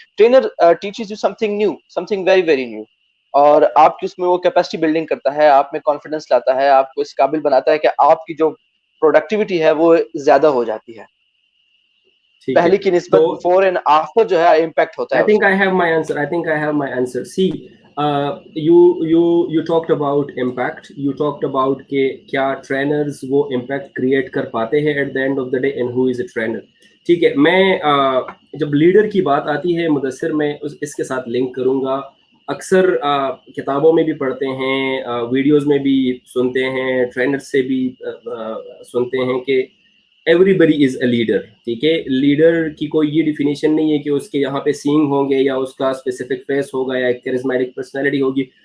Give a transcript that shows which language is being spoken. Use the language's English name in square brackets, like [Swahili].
[English] trainer teaches you something new, something very very new, [Urdu] اور آپ کی اس میں وہ کیپیسٹی بلڈنگ کرتا ہے, آپ میں کانفیڈنس لاتا ہے, آپ کو اس قابل بناتا ہے کہ آپ کی جو پروڈکٹیوٹی ہے وہ زیادہ ہو جاتی ہے پہلے کی نسبت. [English] before and after [Urdu] جو ہے امپیکٹ ہوتا ہے. [English] I think I have my answer. See, you talked about impact. You talked about [Urdu] کہ کیا [English] trainers [Urdu] وہ [English] impact create [Urdu] کر پاتے ہیں [English] at the end of the day, and who is a trainer. [Urdu] ٹھیک ہے, میں جب لیڈر کی بات آتی ہے مدثر, میں اس کے ساتھ لنک کروں گا. اکثر کتابوں میں بھی پڑھتے ہیں, ویڈیوز میں بھی سنتے ہیں, ٹرینر سے بھی سنتے ہیں کہ [English] everybody is a leader. [Urdu] ٹھیک ہے, لیڈر کی کوئی یہ ڈیفینیشن نہیں ہے کہ اس کے یہاں پہ سینگ ہوں گے یا اس کا اسپیسیفک فیس ہوگا یا ایک کیرزمیٹک پرسنالٹی ہوگی.